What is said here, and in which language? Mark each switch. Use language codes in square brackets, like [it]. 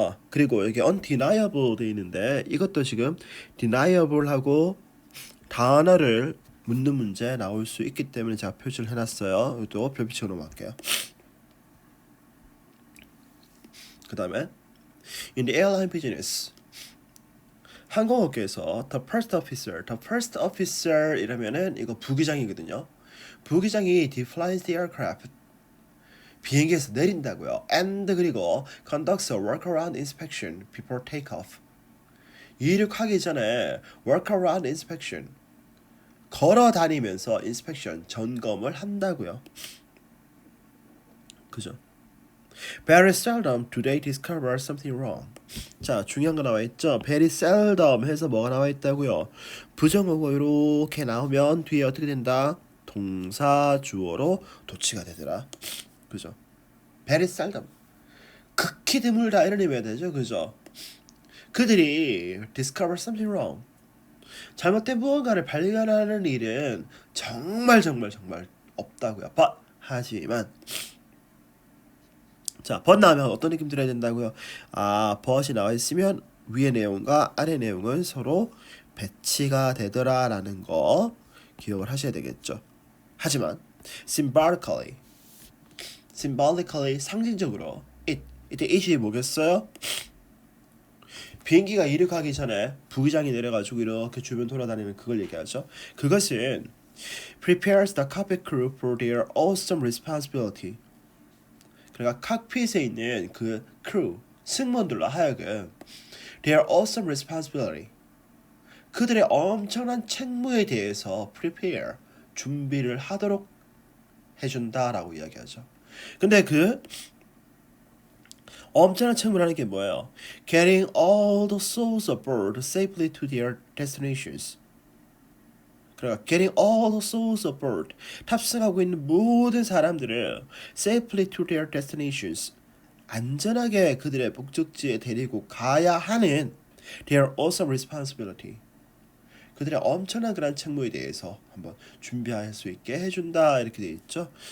[ko] 그리고 여기 undeniable 돼 있는데 이것도 지금 deniable하고 단어를 묻는 문제 나올 수 있기 때문에 제가 표시를 해놨어요. 이것도 별빛으로 넘어갈게요. 그 다음에 [en] in the airline business. [ko] 항공업계에서 [en] the first officer [ko] 이러면은 이거 부기장이거든요. 부기장이 [en] defines the aircraft [ko] 비행기에서 내린다고요. [en] and 그리고 conducts a workaround inspection before takeoff. [ko] 이륙하기 전에 [en] workaround inspection [ko] 걸어 다니면서 inspection 점검을 한다고요. 그죠? [en] Very seldom do they discover something wrong. [ko] 자, 중요한 거 나와 있죠. Very seldom 해서 뭐가 나와 있다고요. 부정어가 이렇게 나오면 뒤에 어떻게 된다? 동사 주어로 도치가 되더라. [en] 그죠? Very seldom. [ko] 극히 드물다 이런 의미가 되죠. 그죠? [en] 그들이 discover something wrong. [ko] 잘못된 무언가를 발견하는 일은 정말 없다고요. 하지만 자, but 나오면 어떤 느낌 들어야 된다고요? but이 나와 있으면 위의 내용과 아래 내용은 서로 배치가 되더라라는 거 기억을 하셔야 되겠죠. 하지만 symbolically 상징적으로 이때 it이 뭐겠어요? 비행기가 이륙하기 전에 부기장이 내려가지고 이렇게 주변 돌아다니는 그걸 얘기하죠. [en] 그것은 prepares the cockpit crew for their awesome responsibility. [ko] 그러니까 칵핏에 있는 그 크루 승무원들로 하여금 [en] their awesome responsibility. [ko] 그들의 엄청난 책무에 대해서 prepare 준비를 하도록 해준다라고 이야기하죠. 근데 그 엄청난 책무라는 게 뭐예요? [en] Getting all the souls aboard safely to their destinations. 그러니까 getting all the souls aboard. [ko] 탑승하고 있는 모든 사람들을 [en] safely to their destinations. [ko] 안전하게 그들의 목적지에 데리고 가야 하는 [en] their awesome responsibility. [ko] 그들의 엄청난 그런 책무에 대해서 한번 준비할 수 있게 해준다 이렇게 되어 있죠.